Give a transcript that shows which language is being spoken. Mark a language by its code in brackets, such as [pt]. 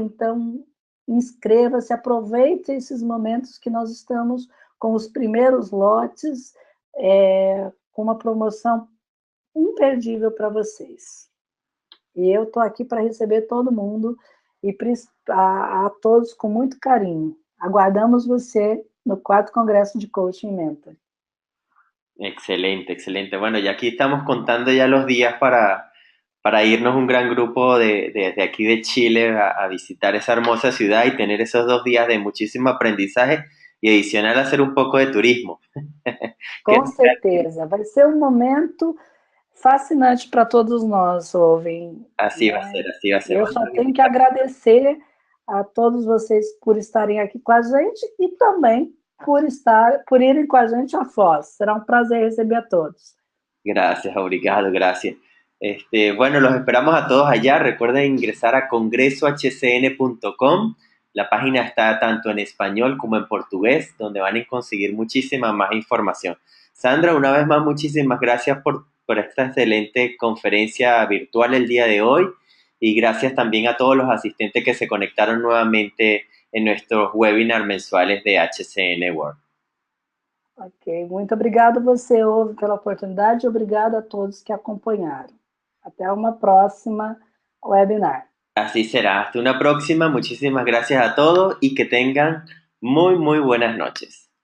[pt] Então, inscreva-se, aproveite esses momentos que nós estamos com os primeiros lotes, com uma promoção imperdível para vocês. E eu estou aqui para receber todo mundo e a todos com muito carinho. Aguardamos você no 4º Congresso de Coaching Mentor. Excelente, excelente. [es] Bueno, y aquí estamos contando ya los días para irnos un gran grupo de aquí de Chile a visitar esa hermosa ciudad y tener esos 2 días de muchísimo aprendizaje y adicional hacer un poco de turismo. [pt] Com certeza, vai ser um momento fascinante para todos nós, ouvem. [es] Así va a ser, así va a ser. [pt] Eu só tenho que agradecer a todos vocês por estarem aqui com a gente e também por irem com a gente a Foz. Será um prazer receber a todos. [es] Gracias, [pt] obrigado, [es] gracias. Bueno, los esperamos a todos allá. Recuerden ingresar a congresohcn.com. La página está tanto en español como en portugués, donde van a conseguir muchísima más información. Sandra, una vez más, muchísimas gracias por esta excelente conferencia virtual el día de hoy y gracias también a todos los asistentes que se conectaron nuevamente en nuestros webinars mensuales de HCN World. [pt] Ok, muito obrigado você, Ouve, pela oportunidade e obrigado a todos que acompanharam. Até uma próxima webinar. [es] Así será. Hasta una próxima. Muchísimas gracias a todos y que tengan muy, muy buenas noches.